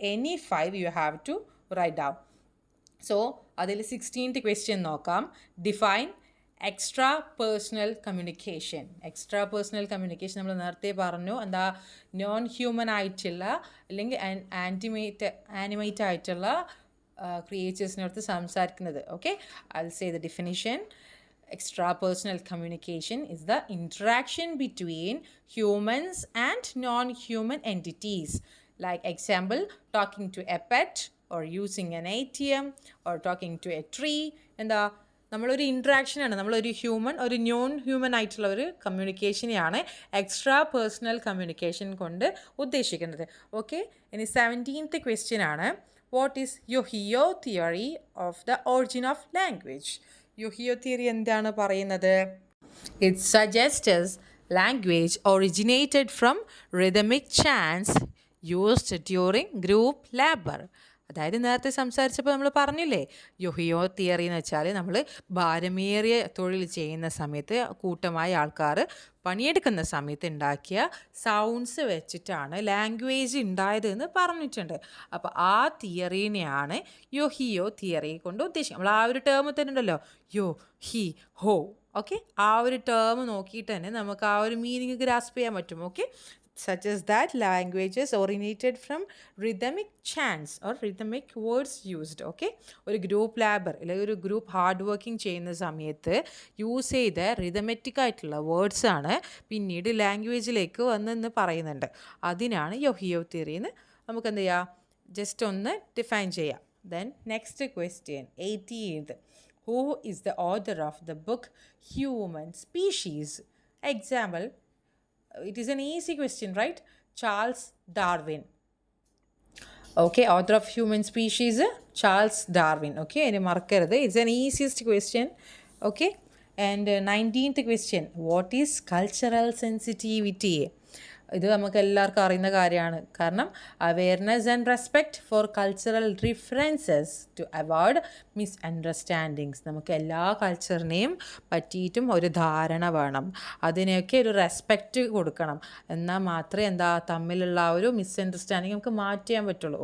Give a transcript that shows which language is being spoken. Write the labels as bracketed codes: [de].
[en] Any 5 you have to write down. So [ml] അതിൽ 16th question നോക്കാം. [en] define [ml] extra personal communication. Extra personal communication നമ്മൾ നേരത്തെ പറഞ്ഞു, എന്താ നോൺ ഹ്യൂമൻ ആയിട്ടുള്ള അല്ലെങ്കിൽ ആനിമേറ്റ് ആയിട്ടുള്ള ക്രിയേച്ചേഴ്സിനടുത്ത് സംസാരിക്കുന്നത്. [en] Okay, I will say the definition. Extrapersonal communication is the interaction between humans and non-human entities. Like example, talking to a pet or using an ATM or talking to a tree. [ml] എന്താ നമ്മളൊരു ഇൻട്രാക്ഷനാണ്, നമ്മളൊരു ഒരു non human ആയിട്ടുള്ള ഒരു കമ്മ്യൂണിക്കേഷനെയാണ് extra personal communication കൊണ്ട് ഉദ്ദേശിക്കുന്നത്. [en] Okay, ഇനി 17th question ആണ്, what is yo he ho theory of the origin of language? [ml] യോഹിയോ theory എന്താണ് പറയുന്നത്? [en] It suggests language originated from rhythmic chants used during group labour. [ml] അതായത് നേരത്തെ സംസാരിച്ചപ്പോൾ നമ്മൾ പറഞ്ഞില്ലേ, യോഹിയോ തിയറി എന്ന് വെച്ചാൽ നമ്മൾ ഭാരമേറിയ തൊഴിൽ ചെയ്യുന്ന സമയത്ത് കൂട്ടമായ ആൾക്കാർ പണിയെടുക്കുന്ന സമയത്ത് ഉണ്ടാക്കിയ സൗണ്ട്സ് വെച്ചിട്ടാണ് ലാംഗ്വേജ് ഉണ്ടായത് എന്ന് പറഞ്ഞിട്ടുണ്ട്. അപ്പോൾ ആ തിയറീനെയാണ് യോഹിയോ തിയറി കൊണ്ട് ഉദ്ദേശിക്കുന്നത്. നമ്മൾ ആ ഒരു ടേം തന്നെ ഉണ്ടല്ലോ, യോ ഹി ഹോ. ഓക്കെ, ആ ഒരു ടേം നോക്കിയിട്ട് തന്നെ നമുക്ക് ആ ഒരു മീനിങ് ഗ്രാസ്പ് ചെയ്യാൻ പറ്റും. [en] Okay, such as that languages originated from rhythmic chants or rhythmic words used. [ml] Okay, ഒരു ഗ്രൂപ്പ് ലാബർ അല്ലെങ്കിൽ ഒരു ഗ്രൂപ്പ് ഹാർഡ് വർക്കിംഗ് ചെയ്യുന്ന സമയത്ത് യൂസ് ചെയ്ത റിതമെറ്റിക് ആയിട്ടുള്ള വേർഡ്സാണ് പിന്നീട് ലാംഗ്വേജിലേക്ക് വന്നെന്ന് പറയുന്നുണ്ട്. അതിനാണ് യോഹിയോ തിയറി എന്ന് നമുക്ക് എന്ത് ചെയ്യാം, ജസ്റ്റ് ഒന്ന് ഡിഫൈൻ ചെയ്യാം. [en] Then next question 18th. Who is the author of the book Human Species? Example, it is an easy question, right? Charles Darwin. Okay, author of Human Species, Charles Darwin. Okay, any marker? It's an easiest question. Okay, and 19th question, what is cultural sensitivity? [ml] ഇത് നമുക്ക് എല്ലാവർക്കും അറിയുന്ന കാര്യമാണ്. കാരണം [en] Awareness and respect for cultural differences to avoid misunderstandings. [ml] നമുക്ക് എല്ലാ കൾച്ചറിനെയും പറ്റിയിട്ടും ഒരു ധാരണ വേണം, അതിനെയൊക്കെ ഒരു റെസ്പെക്റ്റ് കൊടുക്കണം. എന്നാൽ മാത്രമേ തമ്മിലുള്ള ആ ഒരു മിസ്അണ്ടർസ്റ്റാൻഡിങ് നമുക്ക് മാറ്റിയാൻ പറ്റുള്ളൂ.